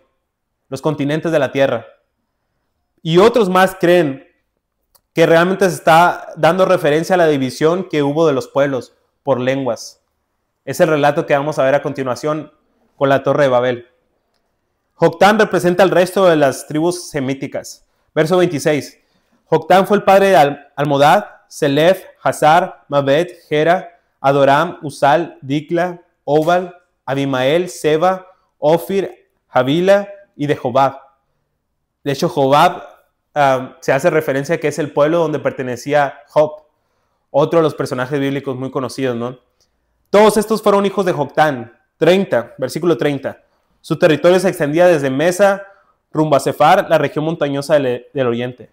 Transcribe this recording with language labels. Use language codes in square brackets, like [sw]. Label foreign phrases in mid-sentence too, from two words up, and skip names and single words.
[es] Los continentes de la tierra. Y otros más creen que realmente se está dando referencia a la división que hubo de los pueblos por lenguas. Es el relato que vamos a ver a continuación con la Torre de Babel. Joctán representa al resto de las tribus semíticas. Verso 26. Joctán fue el padre de Almodad, Selef, Hazar, Mabed, Gera, Adoram, Usal, Dikla, Obal, Abimael, Seba, Ofir, Havila y de Jobab. De hecho, Jobab se hace referencia a que es el pueblo donde pertenecía Job, otro de los personajes bíblicos muy conocidos, ¿no? Todos estos fueron hijos de Joctán. 30, versículo 30. Su territorio se extendía desde Mesa rumbo a Sefar, la región montañosa del oriente.